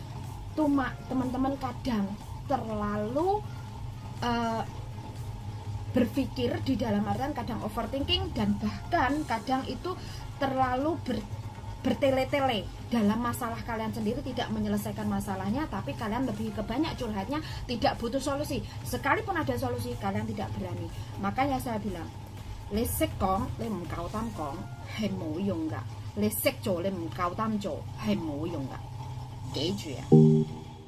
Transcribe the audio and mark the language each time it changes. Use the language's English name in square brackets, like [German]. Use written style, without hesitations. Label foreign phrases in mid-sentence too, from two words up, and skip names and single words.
[Indonesian] Cuma teman-teman kadang terlalu berpikir di dalam artian kadang overthinking dan bahkan kadang itu terlalu bertele-tele dalam masalah kalian sendiri, tidak menyelesaikan masalahnya, tapi kalian lebih ke banyak curhatnya, tidak butuh solusi. Sekalipun ada solusi kalian tidak berani. Makanya saya bilang, [Cantonese] 你識講你唔夠膽講係冇用㗎，你識做你唔夠膽做係冇用㗎，記住啊！